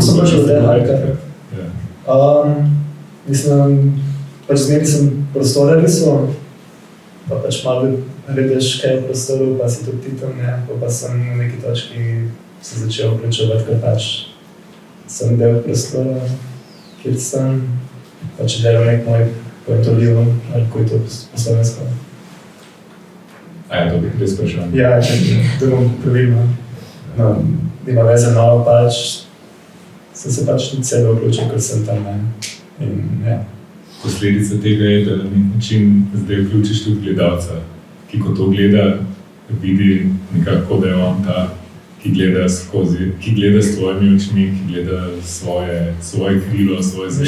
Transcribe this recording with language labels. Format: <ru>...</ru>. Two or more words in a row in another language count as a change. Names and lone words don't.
<sl>Ko sem pač od tega, mislim, pač zmeri sem prostore risal, pa pač malo gledaš kaj v prostoru, pa si tudi ti tam, ne, pa sem na neki točki se začel vključevati, ker pač sem del prostora, kjer sem pač delal nek moj</sl> <en>point of view,</en> <sl>ali ko je to po slovensko. A ja, to bi res vprašal. Ja, to bom pravilno. No, nima veze, no, pač sem se pač tudi sebe vključil, ker sem tam, ne. In, ja. Posledica tega je, da na nek način zdaj vključiš tudi gledalca, ki ko to gleda, vidi nekako, da je on ta, ki gleda skozi, ki gleda s tvojimi očmi, ki gleda svoje krilo, svoje zvezde.</sl>